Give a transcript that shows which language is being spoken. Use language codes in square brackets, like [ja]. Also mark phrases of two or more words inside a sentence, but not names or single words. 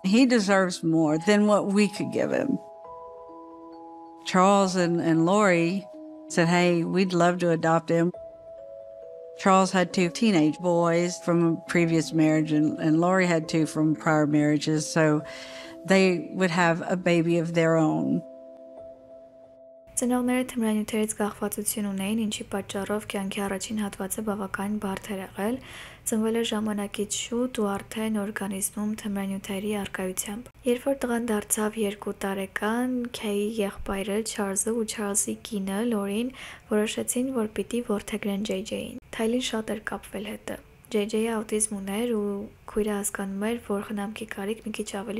[en] He deserves more than what we could give him. Charles and Lori said, hey, we'd love to adopt him. Charles had 2 teenage boys from a previous marriage and Lori had 2 from prior marriages, so they would have a baby of their own. [hy] Ծնողները թմրանյութերից կախվածություն ունեին, ինչի պատճառով կյանքի առաջին հատվածը բավականին բարդ էր եղել, ծնվել էր ժամանակից շուտ ու արդեն օրգանիզմում թմրանյութերի առկայությամբ։ Երբ որ տղան դարձավ 2 տարեկան, Քեյի եղբայրը Չարլզը ու Չարլզի կինը Լորին որոշեցին, որ պիտի որդեգրեն JJ-ին։ Թայլին շատ էր կապվել հետը։ JJ-ը աուտիզմ ուներ ու քույրը հասկանում էր, որ խնամքի կարիք մի քիչ ավելի